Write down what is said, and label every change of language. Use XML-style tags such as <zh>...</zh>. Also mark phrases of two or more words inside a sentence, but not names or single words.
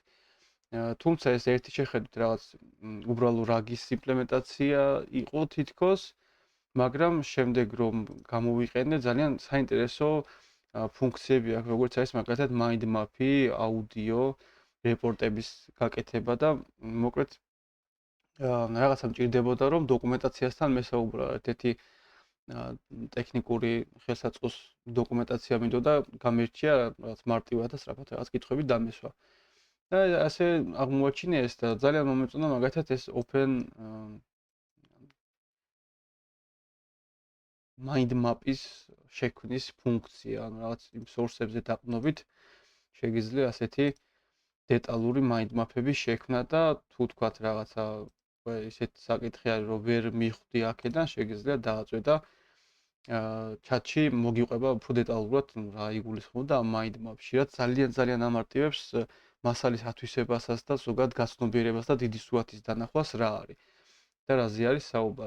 <ka>თუმცა ეს ერთი შეხედვით რაღაც უბრალო რაგის იმპლემენტაცია იყო თითქოს, მაგრამ შემდეგ რომ გამოვიყენე, ძალიან საინტერესო ფუნქციები აქვს, როგორც არის მაგალითად</ka> <en>mind map-</en> <ka>ი, აუდიო, რეპორტების გაკეთება და მოკლედ რაღაცა მჭირდებოდა რომ დოკუმენტაციასთან მესაუბრა. ერთ-ერთი ტექნიკური ხელსაწყოს დოკუმენტაცია მინდოდა გამერჩია რაღაც მარტივად და სწრაფად რაღაც კითხვები დამესვა. და ასე აღმოაჩინე ეს და ძალიან მომეწონა მაგალითად ეს</ka> <en>open mind map-</en> <ka>ის შექმნის ფუნქცია, ანუ რაღაც იმ source-ებზე დაყრდნობით შეგიძლია ასეთი დეტალური</ka> <en>mind map-</en> <ka>ების შექმნა და თუ თქვათ რაღაცა ისეთ საკითხი არის რომ ვერ მიხვდი აქედან შეგიძლია დააწვე და ჩატში მოგიყვება უფრო დეტალურად რა იგულისხმება</ka> <en>mind map-</en> <ka>ში, რაც ძალიან ამარტივებს მასალის ათვისებასაც და ზოგადად გაცნობიერებას და დიდი სურათის დანახვას რა არის და რაზე არის საუბარი.</ka>